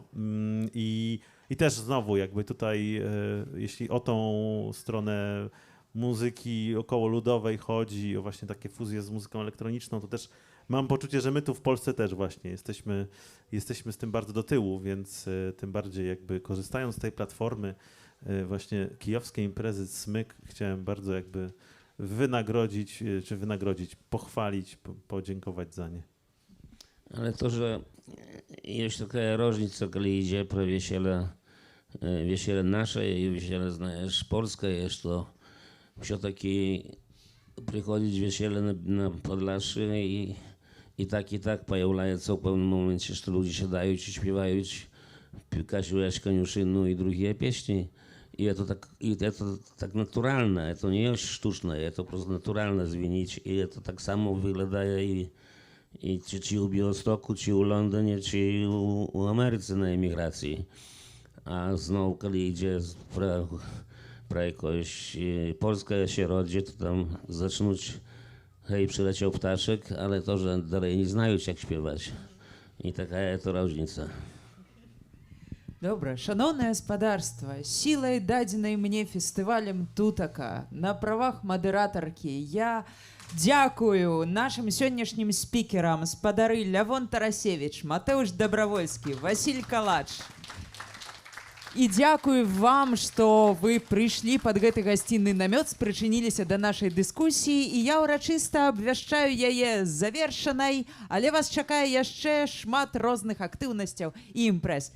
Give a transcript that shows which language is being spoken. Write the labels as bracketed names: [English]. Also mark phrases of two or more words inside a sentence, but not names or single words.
[Polish] I też znowu jakby tutaj, jeśli o tą stronę muzyki około ludowej chodzi, o właśnie takie fuzje z muzyką elektroniczną, to też mam poczucie, że my tu w Polsce też właśnie jesteśmy z tym bardzo do tyłu, więc tym bardziej jakby korzystając z tej platformy właśnie kijowskiej imprezy Smyk, chciałem bardzo jakby pochwalić, podziękować za nie. Ale to, że jest taka różnica, kiedy idzie pro wesele nasze i wesele, знаешь, polskie, jest to [Russian] все-таки приходить веселье [Polish] на Podlasie i tak появляется в pewnym momencie, że ludzie siadają i śpiewają Kasiuś Koniuszynu i drugie pieśni. I to tak naturalne, to nie jest sztuczne, to po prostu naturalne zwinić i to tak samo wygląda i czy u Białegostoku, czy u Londynie, czy u Ameryce na emigracji. A znowu, kiedy idzie про jakąś Polskę się rodzi, to tam zacząć hej, przyleciał ptaszek, ale to, że dalej nie znają jak śpiewać. I taka jest to różnica. [Ukrainian] Добре, шановне господарство, [Belarusian] сілай дадзенай мне фестывалем Тутака на правах мадыратаркі я дзякую нашим сённяшнім спікерам спадары Лявон Тарасевич, Матеуш Добровольскі, Василь Калач. І дзякую вам, што вы прыйшлі пад гэты гасцінны намёт, спрычыніліся да нашай дыскусіі, і я ўрачыста абвяшчаю яе завершанай, але вас чакае яшчэ шмат розных актыўнасцяў і імпрэз.